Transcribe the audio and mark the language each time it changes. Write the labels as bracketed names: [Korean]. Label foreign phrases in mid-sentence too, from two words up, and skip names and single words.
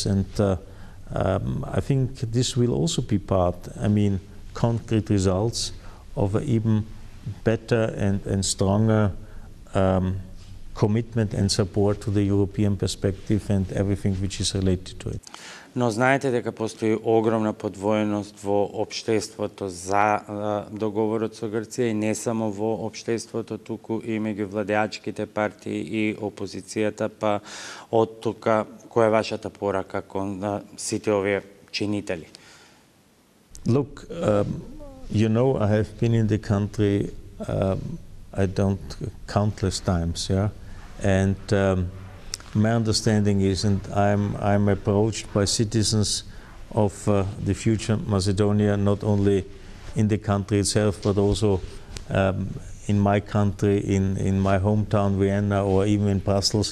[English] And I think this will also be part, I mean, concrete results of an even better and stronger commitment and support to the European perspective and everything which is related to it. [Macedonian] но знаете дека постои огромна подвоеност во општеството за договорот со Грција и не само во општеството, туку и меѓу владеачките партии и опозицијата, па од тука која е вашата порака кон сите овие чинители? [English] Look, you know, I have been in the country, I don't countless times, yeah, and my understanding is, and I'm approached by citizens of the future Macedonia, not only in the country itself, but also in my country, in my hometown Vienna, or even in Brussels.